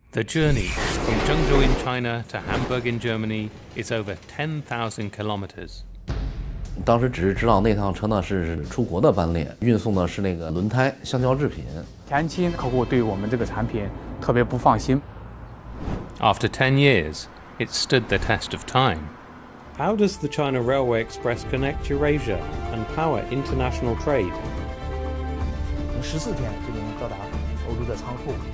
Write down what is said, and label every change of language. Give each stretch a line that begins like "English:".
English: The journey from Zhengzhou in China to Hamburg in Germany is over 10,000 kilometers.
Chinese: 当时只是知道那趟车呢是出国的班列，运送的是那个轮胎、橡胶制品。前期客户对我们这个产品特别不放心。
English: After 10 years, it stood the test of time. How does the China Railway Express connect Eurasia and power international trade?
Chinese: 14天就能到达欧洲的仓库。